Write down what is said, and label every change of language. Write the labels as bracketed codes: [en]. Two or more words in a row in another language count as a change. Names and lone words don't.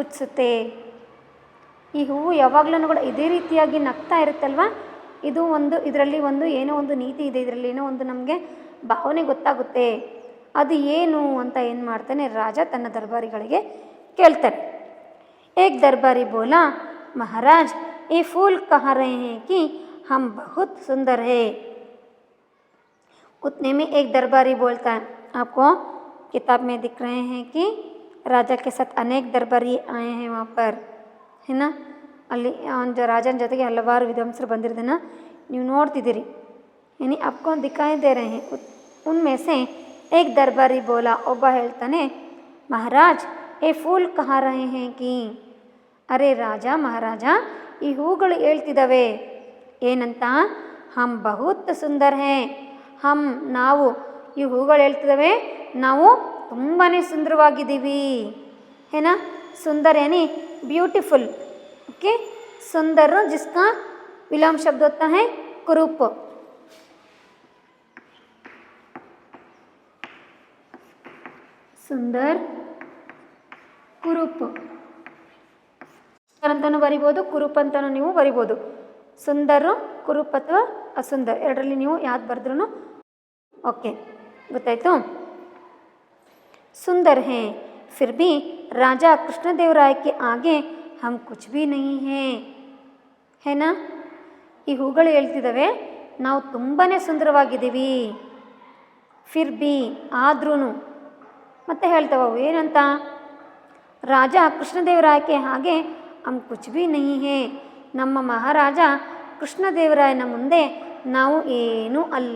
[kn] ಈ ಹೂವು ಯಾವಾಗಲೂ ಕೂಡ ಇದೇ ರೀತಿಯಾಗಿ ನಗ್ತಾ ಇರುತ್ತಲ್ವ, ಇದು ಒಂದು ಇದರಲ್ಲಿ ಒಂದು ಏನೋ ಒಂದು ನೀತಿ ಇದೆ, ಇದರಲ್ಲಿ ಏನೋ ಒಂದು ನಮಗೆ ಭಾವನೆ ಗೊತ್ತಾಗುತ್ತೆ. ಅದು ಏನು ಅಂತ ಏನು ಮಾಡ್ತಾನೆ ರಾಜ ತನ್ನ ದರ್ಬಾರಿಗಳಿಗೆ ಕೇಳ್ತಾನೆ. [hi] एक दरबारी बोला, महाराज ये फूल कह रहे हैं कि हम बहुत सुंदर है. उतने में एक दरबारी बोलता है, आपको किताब में दिख रहे हैं कि राजा के साथ अनेक दरबारी आए हैं वहाँ पर, है ना. [kn] ಅಲ್ಲಿ ಅವನ ರಾಜನ ಜೊತೆಗೆ ಹಲವಾರು ವಿದ್ವಾಂಸರು ಬಂದಿರೋದನ್ನ ನೀವು ನೋಡ್ತಿದ್ದೀರಿ. [hi] यानी आपको दिखाई दे रहे हैं. उनमें से एक दरबारी बोला, [kn] ಒಬ್ಬ ಹೇಳ್ತಾನೆ, [hi] महाराज ये फूल कह रहे हैं कि, [kn] ಅರೆ ರಾಜ ಮಹಾರಾಜ ಈ ಹೂಗಳು ಹೇಳ್ತಿದ್ದಾವೆ ಏನಂತ, [hi] हम बहुत सुंदर है, [kn] ನಾವು ಈ ಹೂಗಳು ಹೇಳ್ತಿದ್ದಾವೆ ನಾವು ತುಂಬಾ ಸುಂದರವಾಗಿದ್ದೀವಿ. [hi] ಏನಾ सुंदर यानी ब्यूटीफुल. ओके, सुंदर जिसका विलोम शब्द होता है कुरूप. [kn] सुंदर ಕುರೂಪ್ ಅಂತಲೂ ಬರಿಬೋದು, ಕುರೂಪ್ ಅಂತಲೂ ನೀವು ಬರಿಬೋದು. ಸುಂದರು ಕುರೂಪ್ ಅಥವಾ ಅಸುಂದರ್ ಎರಡರಲ್ಲಿ ನೀವು ಯಾವ್ದು ಬರೆದ್ರೂ ಓಕೆ, ಗೊತ್ತಾಯಿತು. [hi] सुंदर हैं फिर भी राजा कृष्णदेवराय के आगे हम कुछ भी नहीं हैं, है ना. [kn] ಈ ಹೂಗಳು ಹೇಳ್ತಿದ್ದಾವೆ ನಾವು ತುಂಬಾ ಸುಂದರವಾಗಿದ್ದೀವಿ. [hi] फिर भी [kn] ಆದ್ರೂ ಮತ್ತೆ ಹೇಳ್ತಾವೆ ಏನಂತ, ರಾಜ ಕೃಷ್ಣದೇವರಾಯಕ್ಕೆ ಹಾಗೆ [hi] हम कुछ भी नहीं है, [kn] ನಮ್ಮ ಮಹಾರಾಜ ಕೃಷ್ಣದೇವರಾಯನ ಮುಂದೆ ನಾವು ಏನೂ ಅಲ್ಲ.